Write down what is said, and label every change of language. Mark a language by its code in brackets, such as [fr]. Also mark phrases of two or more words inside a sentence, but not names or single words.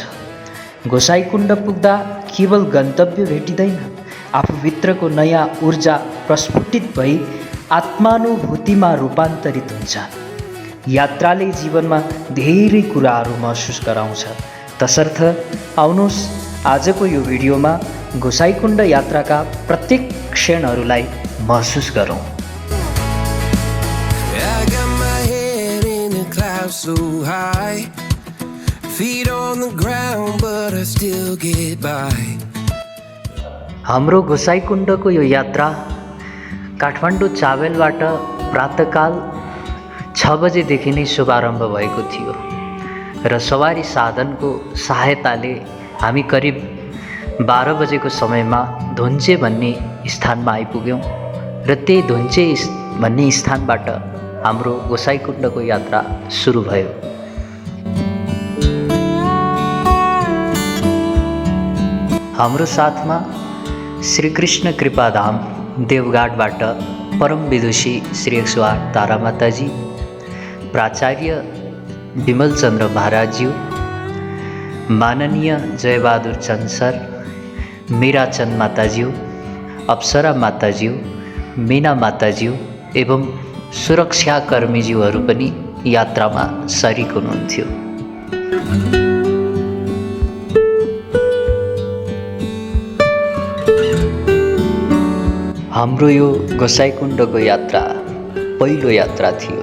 [ne] गोसाइँकुण्ड पुग्दा केवल गन्तव्य भेटिँदैन, आफूभित्रको नयाँ ऊर्जा प्रस्फुटित भई आत्मानुभूतिमा रूपान्तरित हुन्छ। यात्राले जीवनमा धेरै कुराहरू महसुस गराउँछ। तसर्थ आउनुहोस् आजको यो भिडियोमा गोसाइँकुण्ड यात्राका प्रत्येक क्षणहरूलाई महसुस गरौँ। [en] So high, feet on the ground, but I still get by. [ne] हाम्रो गोसाइँकुण्डको यो यात्रा काठमाडौँ चाबेलबाट प्रातःकाल 6 बजेदेखि नै शुभारम्भ भएको थियो र सवारी साधनको सहायताले हामी करिब 12 बजेको समयमा धुन्चे भन्ने स्थानमा आइपुग्यौँ र त्यही धुन्चे भन्ने स्थानबाट हाम्रो गोसाइँकुण्डको यात्रा सुरु भयो। हाम्रो साथमा श्रीकृष्ण कृपाधाम देवघाटबाट परम विदुषी श्री 108 तारामाताजी, प्राचार्य विमलचन्द्र महाराजज्यू, माननीय जयबहादुर चन्द सर, मीराचन्द माताज्यू, अप्सरा माताज्यू, मीना माताज्यू एवं सुरक्षाकर्मीज्यूहरू पनि यात्रामा सरिक हुनुहुन्थ्यो। हाम्रो यो गोसाइँकुण्डको यात्रा पहिलो यात्रा थियो।